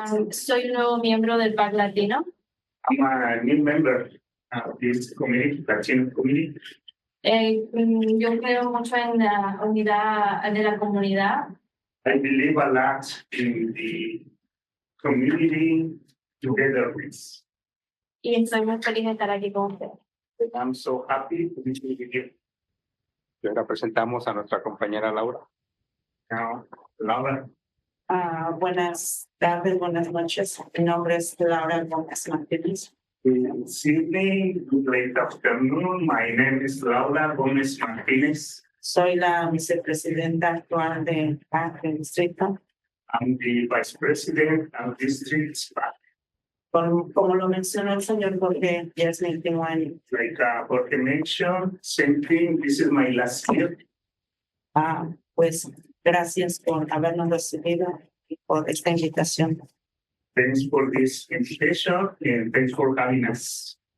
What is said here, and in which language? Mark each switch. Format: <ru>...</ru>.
<es>Soy un nuevo miembro del PAC Latino.</es> <en>I'm a new member of this committee, Latino committee.</en> <es>Yo creo mucho en la unidad de la comunidad.</es> <en>I believe a lot in the community togetherness.</en> <es>Y estoy muy feliz de estar aquí con ustedes.</es> <en>I'm so happy to be here with you.</en> <es>Y ahora presentamos a nuestra compañera Laura.</es> <en>Now, Laura.</en> <es>Buenas tardes, buenas noches. Mi nombre es Laura Gómez Martínez.</es> <en>Good evening, good late afternoon. My name is Laura Gómez Martínez.</en> <es>Soy la vicepresidenta actual del PAC del distrito.</es> <en>I'm the vice president of district PAC.</en> <es>Como lo mencionó el señor Jorge, ya es mi último año.</es> <en>Like Jorge mentioned, same thing. This is my last year.</en> <es>Pues gracias por habernos recibido y por esta invitación.</es> <en>Thanks for this invitation and thanks for having us.</en>